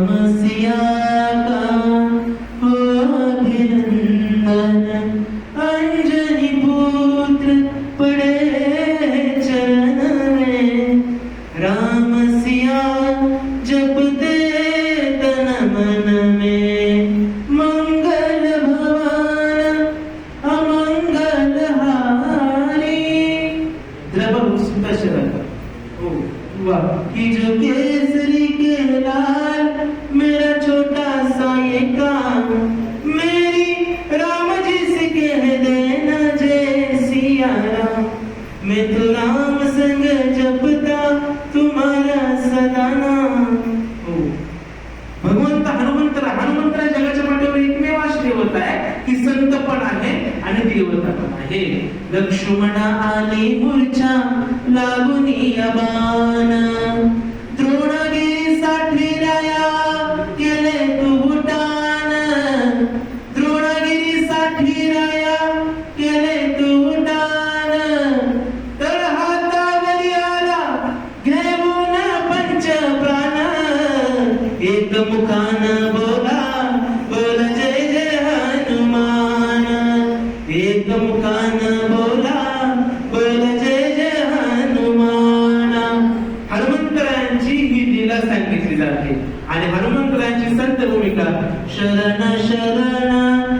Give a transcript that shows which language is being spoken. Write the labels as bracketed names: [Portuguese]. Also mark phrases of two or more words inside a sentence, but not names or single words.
[Hindi] सिया का हो अभिनंदन अंजनी पुत्र पड़े चरण में राम सिया जपते तन मन में मंगल भवन अमंगल हारी. कि जो केसरी के लाल मेरा छोटा सा ये काम, मेरी राम जी से कह देना जय सिया राम. मैं तो राम संग जपता तुम्हारा सदा नाम. [Marathi] भगवंत हनुमंतरा जगाच्या पाठीवर एकमेव अशी देवता आहे की संत पण आहे आणि देवता पण आहे. लक्ष्मण आली मूर्छा लागुनी अबान, द्रोणगिरी साठी राया केले तू उड्डाण, द्रोणगिरी साठी राया केले तू उड्डाण. तर हातावरी आला घेऊन पंच प्राण, एक मुखान बोला बोल जय जय हनुमान, एक मुखान बोला बोल जय जय हनुमान. हनुमंतरायांची ही लीला सांगितली जाते आणि हनुमंतरायांची संत भूमिका शरण शरण